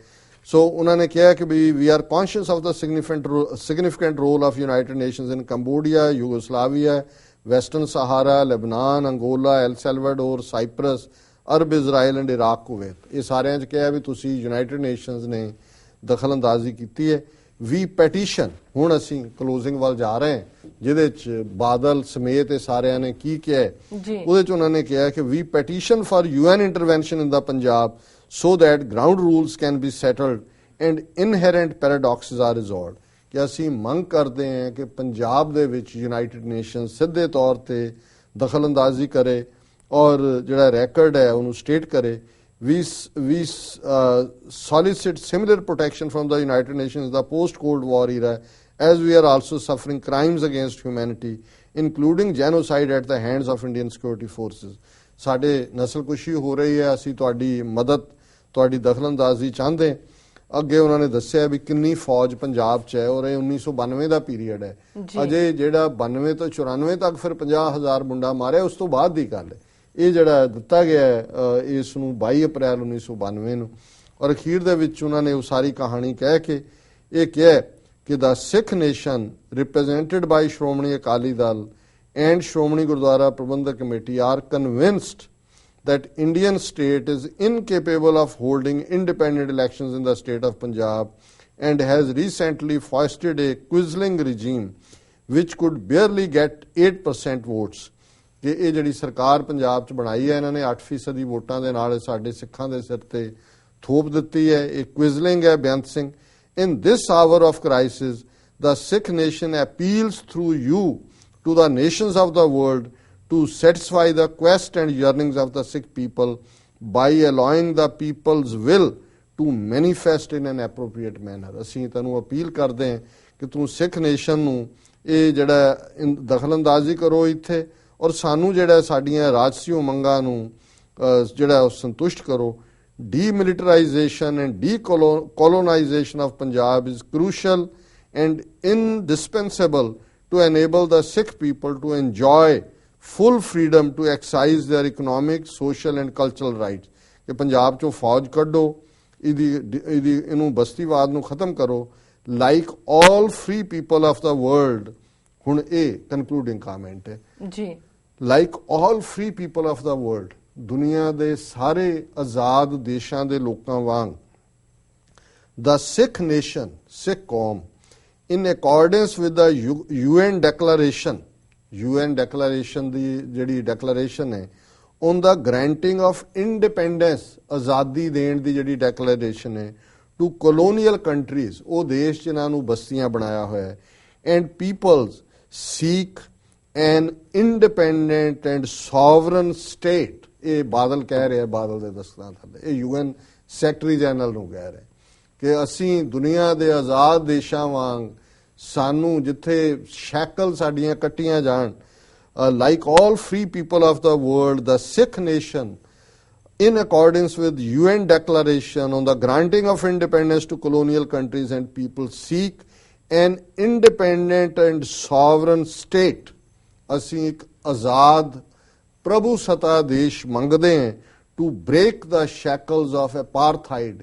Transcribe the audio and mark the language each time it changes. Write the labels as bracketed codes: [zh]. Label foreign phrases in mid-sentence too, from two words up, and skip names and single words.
[pa] ਸੋ ਉਹਨਾਂ ਨੇ ਕਿਹਾ ਕਿ ਵੀ [en] we are conscious of the significant role of United Nations in Cambodia, Yugoslavia, Western Sahara, Lebanon, Angola, El Salvador, Cyprus, Arab Israel and Iraq, Kuwait. [pa] ਇਹ ਸਾਰਿਆਂ 'ਚ ਕਿਹਾ ਵੀ ਤੁਸੀਂ ਯੂਨਾਈਟਿਡ ਨੇਸ਼ਨਸ ਨੇ ਦਖਲ ਅੰਦਾਜ਼ੀ ਕੀਤੀ ਹੈ। [en] we petition [pa] ਹੁਣ ਅਸੀਂ ਕਲੋਜ਼ਿੰਗ ਵੱਲ ਜਾ ਰਹੇ ਹਾਂ ਜਿਹਦੇ 'ਚ ਬਾਦਲ ਸਮੇਤ ਇਹ ਸਾਰਿਆਂ ਨੇ ਕੀ ਕਿਹਾ ਉਹਦੇ 'ਚ ਉਹਨਾਂ ਨੇ ਕਿਹਾ ਕਿ [en] we petition for UN intervention in the Punjab so that ground rules can be settled and inherent paradoxes are resolved। [pa] ਕਿ ਅਸੀਂ ਮੰਗ ਕਰਦੇ ਹਾਂ ਕਿ ਪੰਜਾਬ ਦੇ ਵਿੱਚ ਯੂਨਾਈਟਿਡ ਨੇਸ਼ਨ ਸਿੱਧੇ ਤੌਰ ਤੇ ਦਖਲ ਅੰਦਾਜ਼ੀ ਕਰੇ ਔਰ ਜਿਹੜਾ ਰੈਕਰਡ ਹੈ ਉਹਨੂੰ ਸਟੇਟ ਕਰੇ। [en] We solicit similar protection from the United Nations in the post-Cold War era as we are also suffering crimes against humanity including genocide at the hands of Indian security forces। [pa] ਸਾਡੇ ਨਸਲਕੁਸ਼ੀ ਹੋ ਰਹੀ ਹੈ, ਅਸੀਂ ਤੁਹਾਡੀ ਮਦਦ ਤੁਹਾਡੀ ਦਖਲਅੰਦਾਜ਼ੀ ਚਾਹੁੰਦੇ। ਅੱਗੇ ਉਹਨਾਂ ਨੇ ਦੱਸਿਆ ਵੀ ਕਿੰਨੀ ਫੌਜ ਪੰਜਾਬ 'ਚ ਹੈ ਔਰ ਇਹ 1992 ਦਾ ਪੀਰੀਅਡ ਹੈ। ਅਜੇ ਜਿਹੜਾ 92 ਤੋਂ 94 ਤੱਕ ਫਿਰ 50,000 ਮੁੰਡਾ ਮਾਰਿਆ ਉਸ ਤੋਂ ਬਾਅਦ ਦੀ ਗੱਲ ਹੈ। ਇਹ ਜਿਹੜਾ ਦਿੱਤਾ ਗਿਆ ਇਸ ਨੂੰ 22 ਅਪ੍ਰੈਲ 1992 ਨੂੰ ਔਰ ਅਖੀਰ ਦੇ ਵਿੱਚ ਉਹਨਾਂ ਨੇ ਉਹ ਸਾਰੀ ਕਹਾਣੀ ਕਹਿ ਕੇ ਇਹ ਕਿਹਾ ਕਿ [en] the Sikh nation represented by Shromani Akali Dal and Shromani Gurudwara Prabandhak Committee are convinced that Indian state is incapable of holding independent elections in the state of Punjab and has recently foisted a quisling regime which could barely get 8% votes. [pa] ਕਿ ਇਹ ਜਿਹੜੀ ਸਰਕਾਰ ਪੰਜਾਬ 'ਚ ਬਣਾਈ ਹੈ ਇਹਨਾਂ ਨੇ 8% ਵੋਟਾਂ ਦੇ ਨਾਲ ਸਾਡੇ ਸਿੱਖਾਂ ਦੇ ਸਿਰ ਤੇ ਥੋਪ ਦਿੱਤੀ ਹੈ। ਇਹ ਕੁਇਜ਼ਲਿੰਗ ਹੈ ਬੇਅੰਤ ਸਿੰਘ। [en] In this hour of crisis, the Sikh nation appeals through you to the nations of the world to satisfy the quest and yearnings of the Sikh people by allowing the people's will to manifest in an appropriate manner. [pa] ਅਸੀਂ ਤੁਹਾਨੂੰ ਅਪੀਲ ਕਰਦੇ ਹਾਂ ਕਿ ਤੂੰ ਸਿੱਖ ਨੇਸ਼ਨ ਨੂੰ ਇਹ ਜਿਹੜਾ ਦਖਲਅੰਦਾਜ਼ੀ ਕਰੋ ਇੱਥੇ ਔਰ ਸਾਨੂੰ ਜਿਹੜਾ ਸਾਡੀਆਂ ਰਾਜਸੀ ਉਮੰਗਾਂ ਨੂੰ ਜਿਹੜਾ ਸੰਤੁਸ਼ਟ ਕਰੋ। [en] Demilitarization and decolonization of Punjab is crucial and indispensable to enable the Sikh people to enjoy full freedom to exercise their economic, social and cultural rights. [pa] ਕਿ ਪੰਜਾਬ ਚੋਂ ਫੌਜ ਕੱਢੋ, ਇਹਨੂੰ ਬਸਤੀਵਾਦ ਨੂੰ ਖਤਮ ਕਰੋ, [en] like all free people of the world। [pa] ਹੁਣ ਇਹ [en] concluding comment [pa] ਹੈ ਜੀ। [en] like all free people of the world, [pa] ਦੁਨੀਆ ਦੇ ਸਾਰੇ ਆਜ਼ਾਦ ਦੇਸ਼ਾਂ ਦੇ ਲੋਕਾਂ ਵਾਂਗ [en] the Sikh nation, [pa] ਸਿੱਖ ਕੌਮ, [en] in accordance with the UN declaration [pa] ਦੀ ਜਿਹੜੀ ਡੈਕਲੇਰੇਸ਼ਨ ਹੈ [en] on the granting of independence, [pa] ਆਜ਼ਾਦੀ ਦੇਣ ਦੀ ਜਿਹੜੀ ਡੈਕਲੇਰੇਸ਼ਨ ਹੈ [en] to colonial countries, [pa] ਉਹ ਦੇਸ਼ ਜਿਨ੍ਹਾਂ ਨੂੰ ਬਸਤੀਆਂ ਬਣਾਇਆ ਹੋਇਆ ਹੈ, [en] and peoples seek an independent and sovereign state। [pa] ਇਹ ਬਾਦਲ ਕਹਿ ਰਿਹਾ, ਬਾਦਲ ਦੇ ਦਸਤਾਂ ਥੱਲੇ ਇਹ UN ਸੈਕਟਰੀ ਜਨਰਲ ਨੂੰ ਕਹਿ ਰਿਹਾ ਕਿ ਅਸੀਂ ਦੁਨੀਆ ਦੇ ਆਜ਼ਾਦ ਦੇਸ਼ਾਂ ਵਾਂਗ ਸਾਨੂੰ ਜਿੱਥੇ ਸ਼ੈਕਲ ਸਾਡੀਆਂ ਕੱਟੀਆਂ ਜਾਣ, [en] like all free people of the world, the Sikh nation, in accordance with UN declaration on the granting of independence to colonial countries and people, seek an independent and sovereign state। [pa] ਅਸੀਂ ਇੱਕ ਆਜ਼ਾਦ ਪ੍ਰਭੂ ਸਤਾ ਦੇਸ਼ ਮੰਗਦੇ ਹਾਂ [en] to break the shackles of apartheid.